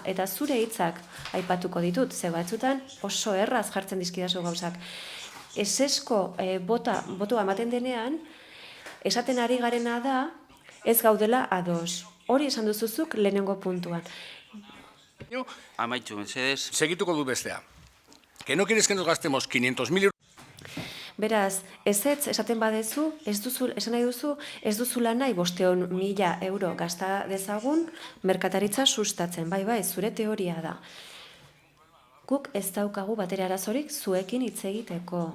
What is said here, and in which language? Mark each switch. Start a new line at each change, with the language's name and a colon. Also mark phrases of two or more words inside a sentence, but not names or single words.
Basque: Eta zure hitzak aipatuko ditut, ze batzutan oso erraz jartzen dizkidazu gauzak. Esesko botoa ematen denean, esaten ari garena da, ez gaudela ados. Hori esan duzuzuk lehenengo puntuan. Amaitu, mesedez. Segituko du bestea.
Spanish: Que no quieres que nos gastemos 500.000 euros.
Basque: Beraz, ezetz esaten badezu, esan nahi duzu, ez duzula nahi 500.000 euro gasta dezagun merkataritza sustatzen. Bai, zure teoria da. Guk ez daukagu batere arazorik zuekin hitz egiteko.